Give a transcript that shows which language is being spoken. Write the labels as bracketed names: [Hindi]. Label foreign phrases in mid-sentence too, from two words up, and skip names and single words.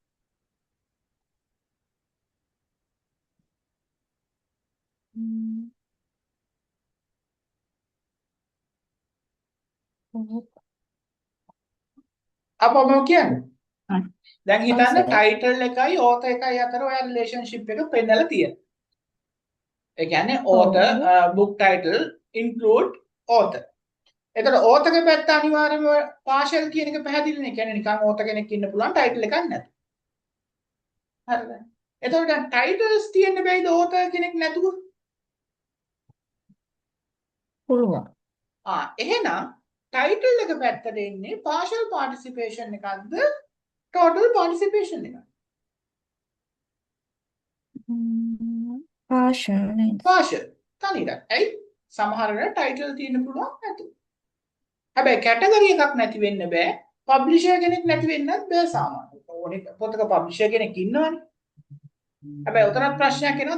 [Sinhala] අපම කියන්නේ. දැන් හිතන්න title එකයි author එකයි අතර ඔය relationship එක පෙන්නලා තියෙනවා. ඒ කියන්නේ [English] author book title include author. [Sinhala] එතකොට author ගේ පැත්ත අනිවාර්යයෙන්ම partial කියන එක පැහැදිලිනේ. ඒ කියන්නේ නිකන් author කෙනෙක් ඉන්න පුළුවන් title එකක් නැත. හරිද? එතකොට දැන් titles තියෙන්න බෑයිද author කෙනෙක් නැතුව? පුළුවන්. එහෙනම් title එක පැත්තට එන්නේ [English] partial participation [Sinhala] එකක්ද [English] total participation [Sinhala] එකක්ද? partial නේද? partial. තනියම. ඇයි? සමහර වෙලාවට title තියෙන්න පුළුවන් නැතු. හැබැයි category එකක් නැති වෙන්න බෑ. publisher කෙනෙක් නැති වෙන්නත් බෑ සාමාන්‍යයෙන්. ඕනේ පොතක publisher කෙනෙක් ඉන්නවනේ. හැබැයි උතරත් ප්‍රශ්නයක් එනවා.